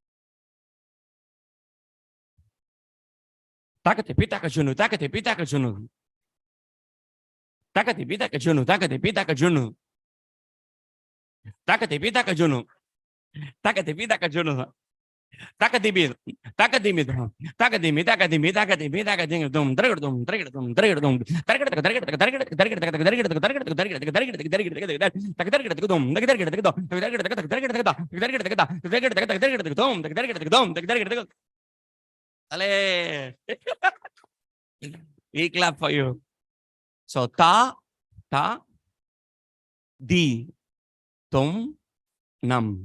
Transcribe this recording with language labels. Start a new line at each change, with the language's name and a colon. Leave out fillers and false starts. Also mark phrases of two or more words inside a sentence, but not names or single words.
English: Takati pitaka junu, takati pitaka junu. Takati pitaka junu, takati pitaka junu. Takati pitaka junu. Takati pitaka junu. Takadimi, takadimi, takadimi, takadimi, takadimi, takadimi, dum, drag dum, drag dum, drag dum, we clap for you. So ta, di, tum, nam.